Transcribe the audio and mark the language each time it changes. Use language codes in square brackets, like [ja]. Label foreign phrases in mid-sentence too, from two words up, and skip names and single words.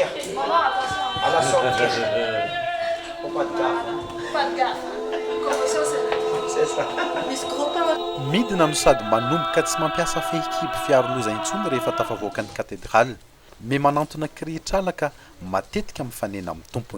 [fr] À la sortie. Faut pas de gaffe. Pas de gaffe. Commotion, c'est ça. [mg] Midina no sady manomboka tsy mampiasa fehikibo fiaroloza intsony rehefa tafavoaka ny katedraly. Mais manantona kirihitrala ka matetika mifanena amin'ny tompony.